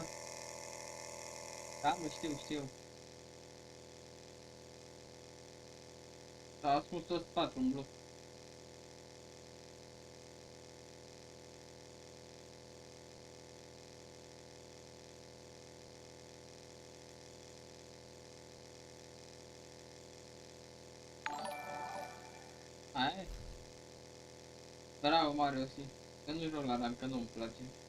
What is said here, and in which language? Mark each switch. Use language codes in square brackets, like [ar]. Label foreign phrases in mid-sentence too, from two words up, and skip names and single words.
[ro] Da, mă, știu. S-a ascuns tot spatul în bloc. Aia e. Bravo, Mario, sì. Că nu joc la rank, că nu-mi place.